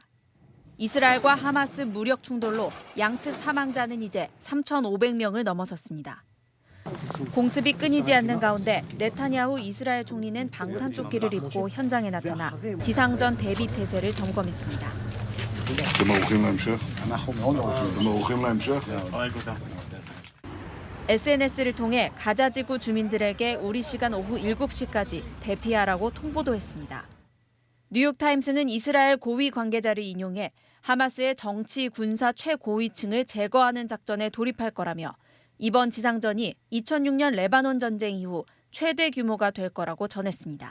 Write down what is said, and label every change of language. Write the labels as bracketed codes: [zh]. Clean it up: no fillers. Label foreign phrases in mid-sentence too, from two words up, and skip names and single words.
[ko] 이스라엘과 하마스 무력 충돌로 양측 사망자는 이제 3,500명을 넘어섰습니다. 공습이 끊이지 않는 가운데 네타냐후 이스라엘 총리는 방탄조끼를 입고 현장에 나타나 지상전 대비 태세를 점검했습니다. [he] אתם ערוכים להמשך? אנחנו מאוד רוצים. אתם ערוכים להמשך? [ko] SNS를 통해 가자지구 주민들에게 우리 시간 오후 7시까지 대피하라고 통보도 했습니다. 뉴욕타임스는 이스라엘 고위 관계자를 인용해 하마스의 정치, 군사 최고위층을 제거하는 작전에 돌입할 거라며 이번 지상전이 2006년 레바논 전쟁 이후 최대 규모가 될 거라고 전했습니다.